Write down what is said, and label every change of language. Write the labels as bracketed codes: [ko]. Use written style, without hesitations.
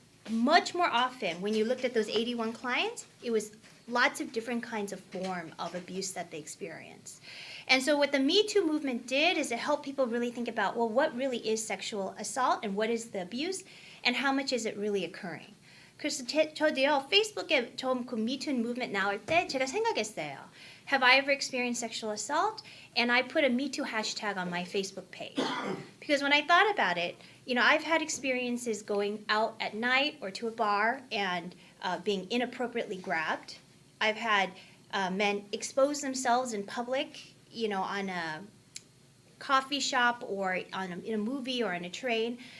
[en] Much more often, when you looked at those 81 clients, it was lots of different kinds of form of abuse that they experienced. And so what the Me Too movement did is it helped people really think about, well, what really is sexual assault and what is the abuse and how much is it really occurring? [ko] 그래서 저도요, 페이스북에 처음 그 Me Too movement 나올 때 제가 생각했어요. [en] Have I ever experienced sexual assault? And I put a Me Too hashtag on my Facebook page. Because when I thought about it, I've had experiences going out at night or to a bar and being inappropriately grabbed. I've had men expose themselves in public, on a coffee shop or in a movie or on a train.